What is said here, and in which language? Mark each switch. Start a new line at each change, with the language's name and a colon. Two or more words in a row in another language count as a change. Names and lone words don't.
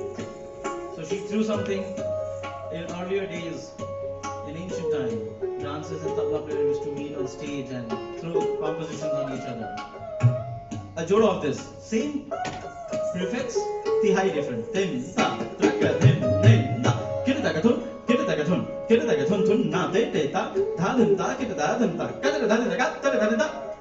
English: So she threw something in earlier days, in ancient time. Dancers and tabla players used to meet on stage and throw compositions on each other. A jodo of this, same prefix, tihai different. Tin, ta, traka, tin, ta. Kiritakathun, kiritakathun, kiritakathun, thun, na, te, te, ta, dha, din, ta, kita, da, din, ta, kada, da, din, ta, kada, da, din, ta.